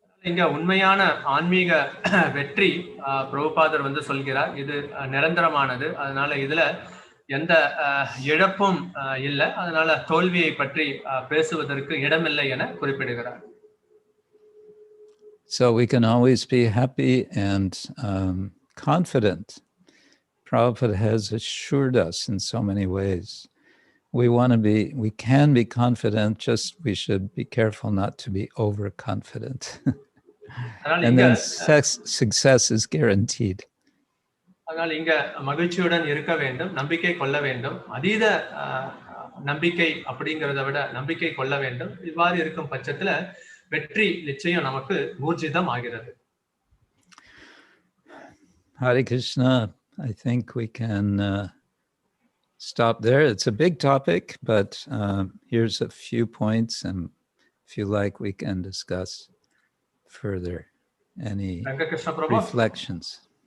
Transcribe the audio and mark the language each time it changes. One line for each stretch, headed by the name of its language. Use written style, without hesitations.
Tamil: இங்க உண்மையான ஆன்மீக வெற்றி பிரபுபாதர் சொல்கிறார், இது நிரந்தரமானது, அதனால இதுல எந்த இழப்பும் இல்லை, அதனால தோல்வியை பற்றி பேசுவதற்கு இடமில்லை என குறிப்பிடுகிறார்.
English: So we can always be happy and confident. Prabhupada has assured us in so many ways. We can be confident, just we should be careful not to be overconfident. And then success is guaranteed.
Tamil: அதனால இங்க மகிழ்ச்சியுடன் இருக்க வேண்டும், நம்பிக்கை கொள்ள வேண்டும். அதீத நம்பிக்கை அப்படிங்கிறத விட நம்பிக்கை கொள்ள வேண்டும். இவ்வாறு இருக்கும் பட்சத்துல வெற்றி நிச்சயம் நமக்கு ஊர்ஜிதம் ஆகிறது.
English: Hare Krishna. I think we can stop there. It's a big topic, but here's a few points, and if you like, we can discuss further. Any reflections?